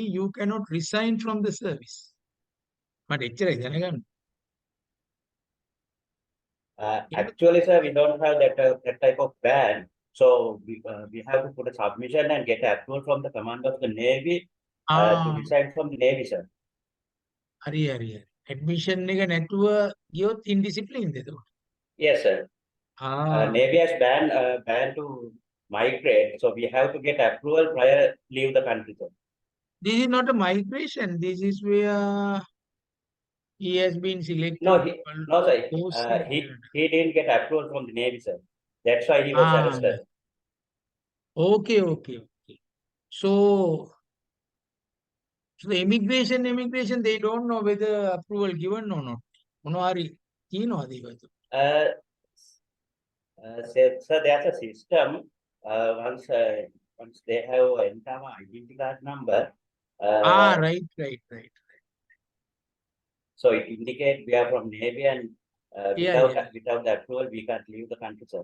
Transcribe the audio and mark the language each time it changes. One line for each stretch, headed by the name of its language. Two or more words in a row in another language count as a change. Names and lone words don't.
English: You cannot resign from the service. But Actually, sir, we don't have that type of ban. So we have to put a submission and get approval from the commander of the Navy to resign from the Navy, sir.
Sinhala: හරි. Admission එක නැතුව ගියොත් indiscipline එතකොට.
English: Yes, sir. Navy has banned to migrate, so we have to get approval prior leave the country, sir. This is not a migration. This is where he has been selected. No, sir. He didn't get approval from the Navy, sir. That's why he was arrested. Okay. So the immigration, they don't know whether approval given or not.
Sinhala: මොනවාරි තියෙනවද ඒකට?
English: So there's a system. Once they have enter identity card number. Right. So it indicates we are from Navy, and without the approval, we can't leave the country, sir.